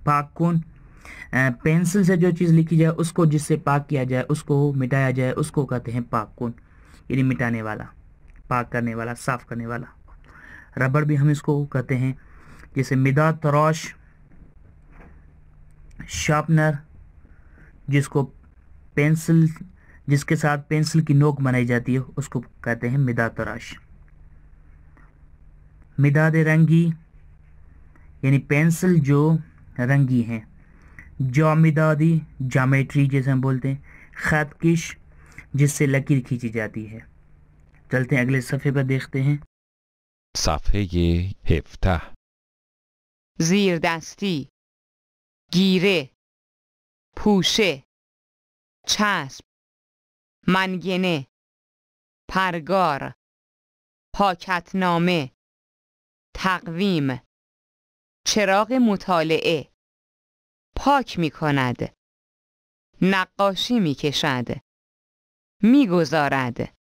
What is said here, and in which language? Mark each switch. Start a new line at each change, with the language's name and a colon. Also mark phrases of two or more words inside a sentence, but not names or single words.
Persian: پاک کن،
Urdu: پینسل سے جو چیز لکھی جائے اس کو، جس سے پاک کیا جائے، اس کو مٹایا جائے، اس کو کہتے ہیں
Persian: پاک کن،
Urdu: یعنی مٹانے والا، پاک کرنے والا، صاف کرنے والا۔ ربڑ بھی ہم اس کو کہتے ہیں، جیسے
Persian: مداد تراش،
Urdu: شارپنر جس کو پینسل جس کے ساتھ پینسل کی نوک بنائی جاتی ہے اس کو کہتے ہیں
Persian: مداد تراش. مداد رنگی
Urdu: یعنی پینسل جو رنگی ہیں. جامدادی جامیٹری جیسے ہم بولتے ہیں.
Persian: خط کش
Urdu: جس سے لکیر کھینچی جاتی ہے. چلتے ہیں اگلے صفحے پر دیکھتے ہیں.
Persian: صفحه 17 زیر دستی، گیره، پوشه، چسب، منگنه، پرگار، پاکتنامه، تقویم، چراغ مطالعه، پاک می کند، نقاشی می کشد، می گذارد.